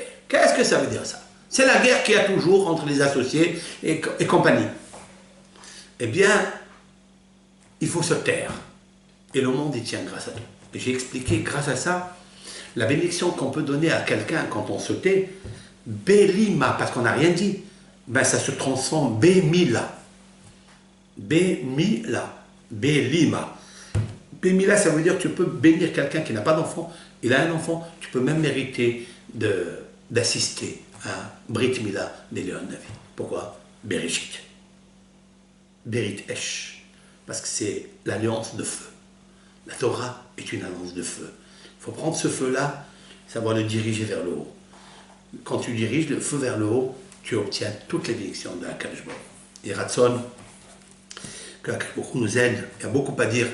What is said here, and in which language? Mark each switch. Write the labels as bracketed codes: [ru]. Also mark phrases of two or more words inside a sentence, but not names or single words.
[fr] Qu'est-ce que ça veut dire ça? C'est la guerre qu'il y a toujours entre les associés et compagnie. Eh bien, il faut se taire. Et le monde y tient grâce à tout. Et j'ai expliqué, grâce à ça, la bénédiction qu'on peut donner à quelqu'un quand on se tait, Belima, parce qu'on n'a rien dit, ben ça se transforme Bémila. [he] במילה. בלימה. [fr] Bémila, ça veut dire que tu peux bénir quelqu'un qui n'a pas d'enfant. Il a un enfant, tu peux même mériter d'assister à [he] ברית מילה [fr] des Léon David. Pourquoi? [he] בראשית. ברית אש. [fr] Parce que c'est l'alliance de feu. La Torah est une alliance de feu. Il faut prendre ce feu-là, savoir le diriger vers le haut. Quand tu diriges le feu vers le haut, tu obtiens toutes les bénédictions de [he] הקדוש ברוך הוא. [fr] Et Ratson, que [he] הקדוש ברוך הוא [fr] nous aide, il y a beaucoup à dire.